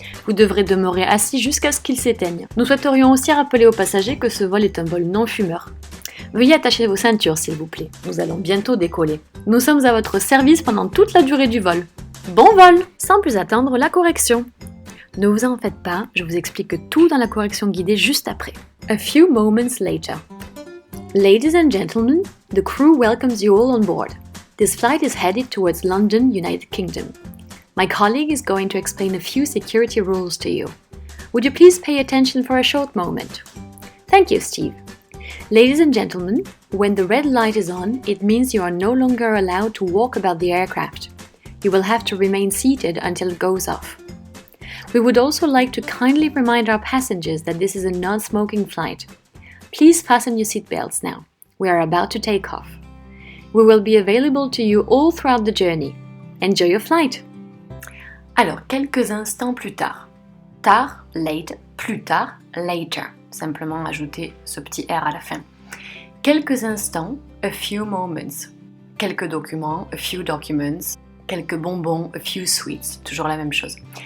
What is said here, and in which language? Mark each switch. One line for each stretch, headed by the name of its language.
French: Vous devrez demeurer assis jusqu'à ce qu'il s'éteigne. Nous souhaiterions aussi rappeler aux passagers que ce vol est un vol non-fumeur. Veuillez attacher vos ceintures s'il vous plaît. Nous allons bientôt décoller. Nous sommes à votre service pendant toute la durée du vol. Bon vol! Sans plus attendre, la correction. Ne vous en faites pas, je vous explique tout dans la correction guidée juste après.
English: A few moments later. Ladies and gentlemen, the crew welcomes you all on board. This flight is headed towards London, United Kingdom. My colleague is going to explain a few security rules to you. Would you please pay attention for a short moment? Thank you, Steve. Ladies and gentlemen, when the red light is on, it means you are no longer allowed to walk about the aircraft. You will have to remain seated until it goes off. We would also like to kindly remind our passengers that this is a non-smoking flight. Please fasten your seatbelts now. We are about to take off. We will be available to you all throughout the journey. Enjoy your flight!
French: Alors, quelques instants plus tard. Tard, late, plus tard, later. Simplement ajouter ce petit R à la fin. Quelques instants,
English: a few moments.
French: Quelques documents,
English: a few documents.
French: Quelques bonbons,
English: a few sweets.
French: Toujours la même chose.